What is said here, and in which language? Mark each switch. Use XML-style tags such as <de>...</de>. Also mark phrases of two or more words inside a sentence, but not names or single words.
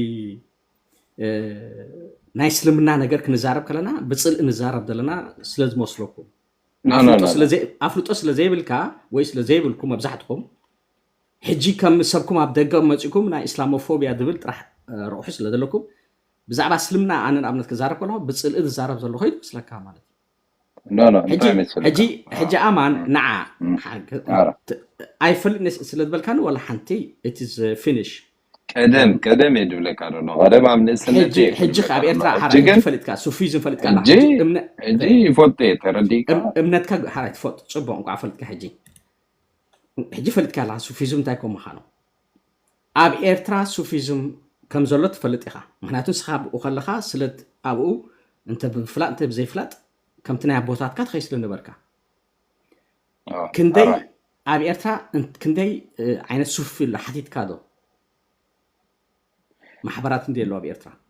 <ti>ናይ እስልምና ነገር ክንዛረብ ከለና ብፅልኢ ንዛረብ ዘለና ስለ ዝመስለኩም ኣፍልጦ ስለ ዘይብልካ ወይ ስለ ዘይብልኩም መብዛሕትኩም ሕጂ ከም ሰብኩም ኣብ ደገ መፂኩም ናይ እስላሞፎብያ ድብል ጥራሕ ርቑሑ ስለ ዘለኩም ብዛዕባ እስልምና ኣነ ንኣብነት ክዛረብ ከለኹ ብፅልኢ ዝዛረብ ዘለኹ ይመስለካ ማለት ሕጂ ኣማን ንዓ ኣይፈልጥ ስለ ዝበልካኒ ወላ ሓንቲ</ti> <en>it is finish</en> <ti>ቀደም የድብለካ ዶ ቀደም ኣብ ንእስነት ሕጂ ኣብ ኤርትራ ፈሊጥካ ሱፊዝም ፈሊጥካ ሕጂ ይፈልጥ ተረዲካ እምነትካ ሓራይ ትፈልጥ ፅቡቅ እንኳ ፈሊጥካ ሕጂ ፈሊጥካ ኣላ ሱፊዝም እንታይ ከም ምዃኑ ኣብ ኤርትራ ሱፊዝም ከም ዘሎ ትፈልጥ ኢኻ ምክንያቱ ንስኻ ብኡ ከለኻ ስለ ኣብኡ እንተ ብፍላጥ እንተ ብዘይፍላጥ ከምቲ ናይ ኣቦታትካ ትኸይ ስለ ነበርካ ክንደይ ኣብ ኤርትራ ክንደይ ዓይነት ሱፊ ኣሎ ሓቲትካ ዶ ማሕበራት እንዲ ኣለዋ ኣብ ኤርትራ</ti>